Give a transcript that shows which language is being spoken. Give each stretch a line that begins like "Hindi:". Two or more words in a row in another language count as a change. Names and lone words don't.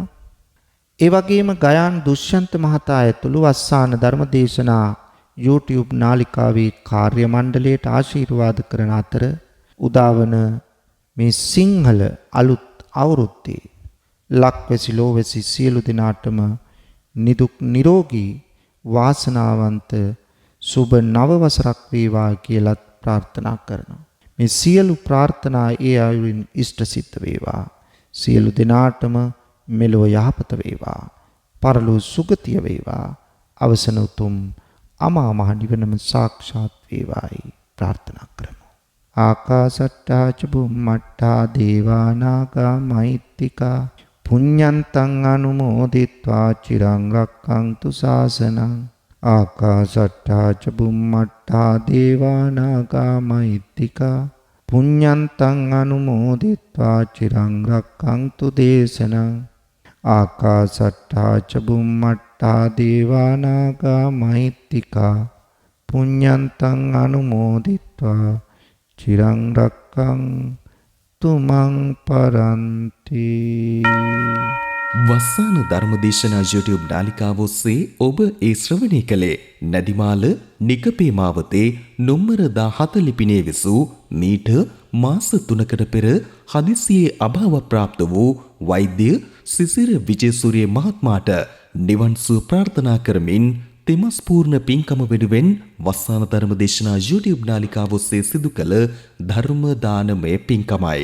Sinhala: ඒ වගේම ගයාන් දුෂ්‍යන්ත මහතා ඇතුළු වස්සාන ධර්මදේශනා YouTube නාලිකාවේ කාර්ය මණ්ඩලයට ආශිර්වාද කරන අතර උදාවන මේ සිංහල අලුත් අවුරුද්දේ ලක්වැසි ලෝවැසි සියලු දෙනාටම නිදුක් නිරෝගී වාසනාවන්ත සුබ නව වසරක් වේවා කියලා ප්‍රාර්ථනා කරනවා. මේ සියලු ප්‍රාර්ථනා ඒ අයුරින් ඉෂ්ට සිද්ධ වේවා. සියලු දෙනාටම මෙලොව යහපත වේවා. පරලොව සුගතිය වේවා. අවසන උතුම් අමා මහ නිවනම සාක්ෂාත් වේවායි ප්‍රාර්ථනා කරමු.
Pali: ආකාසට්ටා ච බුම්මට්ටා දේවා නාග මහිත්‍තිකා පුඤ්ඤන්තං අනුමෝදිත්වා චිරං රක්ඛන්තු ශාසනං. ආකාසට්ටා ච බුම්මට්ටා දේවා නාග මහිත්‍තිකා පුඤ්ඤන්තං අනුමෝදිත්වා චිරං රක්ඛන්තු දේශනං. ආකාසට්ටා ච බුම්මට්ටා දේවා නාග මහිත්‍තිකා පුඤ්ඤන්තං අනුමෝදිත්වා චිරං රක්ඛන්තු මං පරන්ති.
Sinhala: වස්සාන ධර්මදේශනා YouTube නාලිකාව ඔස්සේ ඔබ ඒ ශ්‍රවණය කළේ නදිමාල නිකපේ මාවතේ නොම්බර 17 ලිපිනේ විසූ මීට මාස 3කට පෙර හදිසියේ අභාව ප්‍රාප්ත වූ වෛද්‍ය සිසිර විජේසූරිය මහත්මයාට නිවන් සුව ප්‍රාර්ථනා කරමින් තෙමස් පූර්ණ පින්කම වෙනුවෙන් වස්සාන ධර්මදේශනා YouTube නාලිකාව ඔස්සේ සිදු කළ ධර්ම දානමය පින්කමයි.